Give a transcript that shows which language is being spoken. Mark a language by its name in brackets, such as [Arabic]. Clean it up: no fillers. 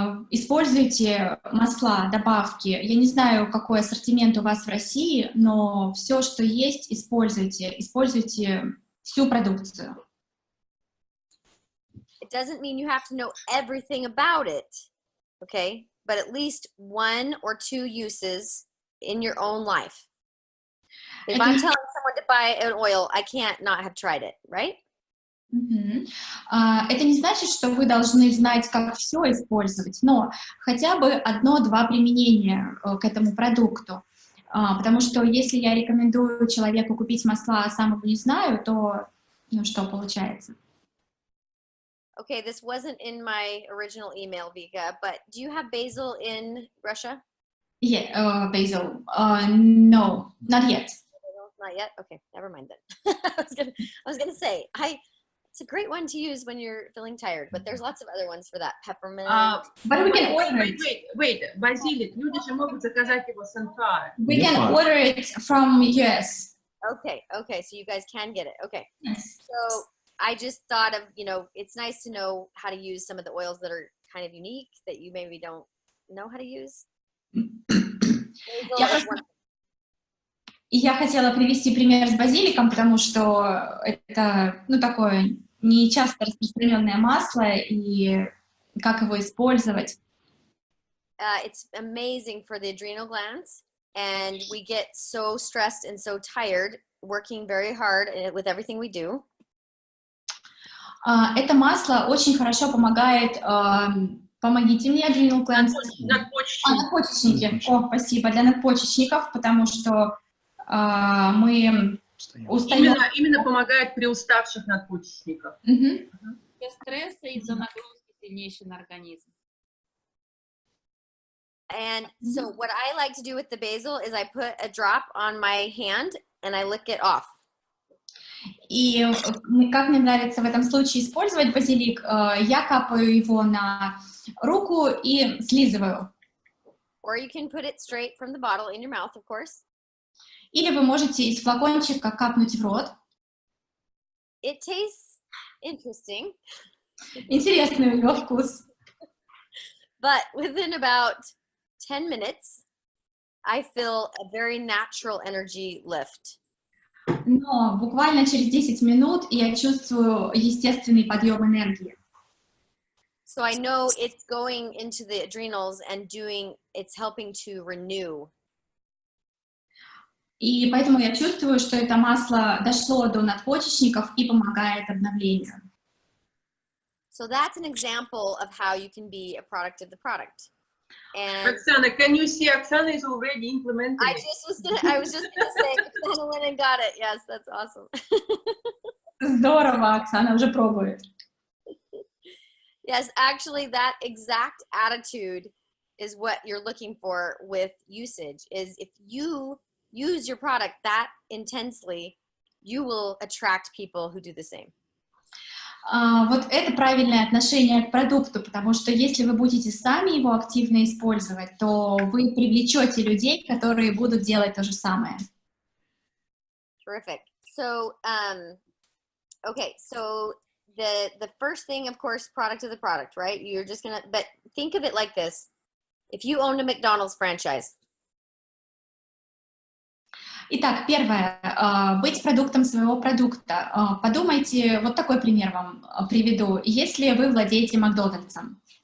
[Russian] Используйте масла, добавки. Я не знаю, какой ассортимент у вас в России, но все, что есть, используйте. Используйте всю продукцию. [English] It doesn't mean you have to know everything about it, okay? But at least 1 or 2 uses in your own life. If I'm telling someone to buy an oil, I can't not have tried it, right? [Russian] Это не значит, что вы должны знать, как все использовать, но хотя бы 1-2 применения к этому продукту. Потому что если я рекомендую человеку купить масла, а сам его не знаю, то что получается? [English] Okay, this wasn't in my original email, Vika, but do you have basil in Russia? Yeah, basil. No, not yet. Not yet? Okay, never mind then. I was gonna say, it's a great one to use when you're feeling tired, but there's lots of other ones for that. Peppermint. But we can order it. [Russian] Wait, базилик, люди же могут заказать его с НФА. [English] We can order it from US. Okay, so you guys can get it. Okay. Yes. So I just thought of, it's nice to know how to use some of the oils that are kind of unique that you maybe don't know how to use. [Russian] Я хотела привести пример с базиликом, потому что это, такое не часто распространенное масло, и как его использовать. [English] It's amazing for the adrenal glands, and we get so stressed and so tired working very hard with everything we do. [Russian] Это масло очень хорошо помогает, помогите мне, [English] adrenal glands. [Russian] Надпочечники. О, спасибо, для надпочечников, потому что мы устаем. Именно помогает при уставших надпочечниках. Из-за стресса, из-за нагрузки сильнейшей на организм. [English] And so what I like to do with the basil is I put a drop on my hand and I lick it off. [Russian] И как мне нравится в этом случае использовать базилик, я капаю его на руку и слизываю. [English] Or you can put it straight from the bottle in your mouth, of course. [Russian] Или вы можете из флакончика капнуть в рот. [English] It tastes interesting. [Russian] Интересный у него вкус. [English] But within about 10 minutes, I feel a very natural energy lift. [Russian] Но буквально через 10 минут я чувствую естественный подъем энергии. [English] So I know it's going into the adrenals and it's helping to renew. [Russian] И поэтому я чувствую, что это масло дошло до надпочечников и помогает обновлению. [English] So that's an example of how you can be a product of the product. And Roxana, can you see Oksana is already implementing I it? was just gonna say, Oksana went and got it. Yes, that's awesome. [Russian] Здорово, Оксана уже пробует. [English] Yes, actually, that exact attitude is what you're looking for with usage. Is if you use your product that intensely, you will attract people who do the same. [Russian] Вот это правильное отношение к продукту, потому что если вы будете сами его активно использовать, то вы привлечете людей, которые будут делать то же самое. [English] Terrific. So, okay, so the first thing, of course, product of the product, right? You're just gonna, but think of it like this. If you owned a McDonald's franchise. [Russian] Итак, первое, быть продуктом своего продукта. Подумайте, вот такой пример вам приведу. Если вы владеете Макдональдсом.